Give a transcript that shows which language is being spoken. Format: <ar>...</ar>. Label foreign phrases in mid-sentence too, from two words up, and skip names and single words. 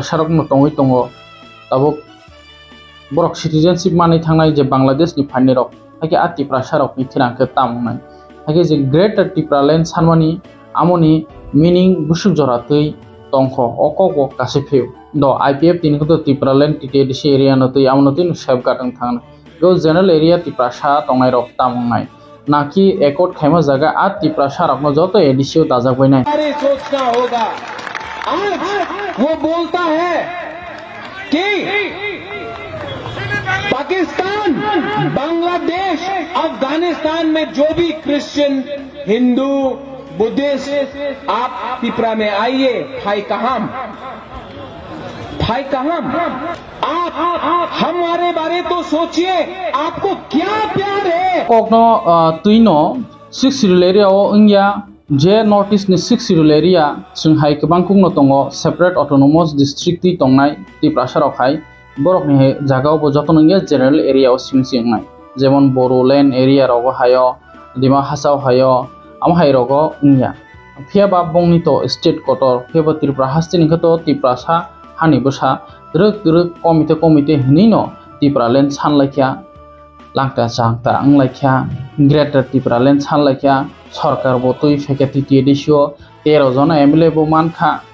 <trp>sarok no tongui tongo tabo borok citizenship manai thangnai je Bangladesh ni phanni rok haike a Tripura sarok ni thirangke tamungnai haike je greater Tripura land sanmani amoni meaning busuk jora tui tongkho okogo kasiphiu do IPF tin ko Tripura land TTADC area no tui amno tin safeguard ang thangna go</trp> <en>general area</en> <trp>Tripura sa tongnai rok tamungnai naki ekot khaima jaga a Tripura sarok no joto ADC o dajakbai nai</trp> <hi>सोचना होगा आज वो बोलता है कि पाकिस्तान बांग्लादेश अफगानिस्तान में जो भी</hi> <en>Christian Hindu Buddhist</en> <hi>आप त्रिपुरा में आइए भाई कहां आप हमारे बारे तो सोचिए आपको क्या प्यार है</hi> <trp>kokno tuino 6</trp> <en>rural area</en> <trp>o ingya je north east ni 6</trp> <en>rural area</en> <trp>sunghai kebangkung no tongo</trp> <en>separate autonomous district</en> <trp>ti tongnai Tripura sarok hai borok ni jaga bo jotono nge</trp> <en>general area</en> <trp>o simsingnai jemon Bodoland area rogo hayo Dima Hasao hayo am hai rogo ingya phiaba bongni to state kotor phiaba Tripura hastini khato Tripura sa hani bosa druk komite hinino Tripura land sanlaikya langta changta anglaikya greater Tripura land sanlaikya sarkar bo tui feke TTADC o 13 jona MLA bo mankha</trp>